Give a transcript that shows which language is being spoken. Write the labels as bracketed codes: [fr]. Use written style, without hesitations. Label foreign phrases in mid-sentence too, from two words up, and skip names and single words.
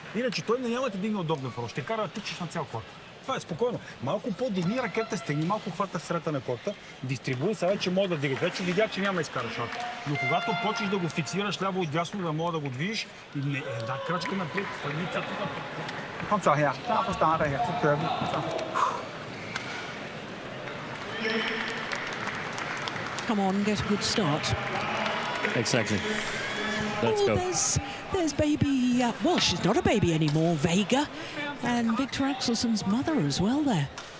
[bg] Иначе той няма да дигне удобно форо. Ще кара да тичаш на цял корт. Това е спокойно. Малко по-дигни ракета, стегни, малко хвата в средата на корта, дистрибуй, сега вече мога да дигаш. Вече видя, че няма изкара шот. Но когато почнеш да го фиксираш ляво и дясно, да мога да го движиш и една крачка напред, фагницата. [da] Kom så her. Klar fra start af her. Så kører vi. Så. [en] Come on, get a good start. Exactly. Let's go. There's baby, well, she's not a baby anymore, Vega, and Viktor Axelsen's mother as well there.